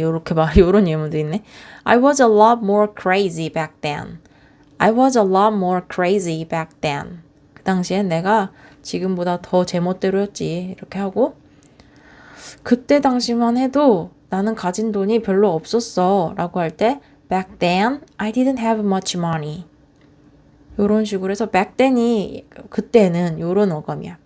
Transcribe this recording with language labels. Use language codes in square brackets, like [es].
[ko] 요렇게 요런 예문도 있네. [en] I was a lot more crazy back then. I was a lot more crazy back then. [ko] 그 당시엔 내가 지금보다 더 제멋대로였지. 이렇게 하고 그때 당시만 해도 나는 가진 돈이 별로 없었어 라고 할 때 [en] back then I didn't have much money. [ko] 요런 식으로 해서 back then이 그때는 요런 어감이야.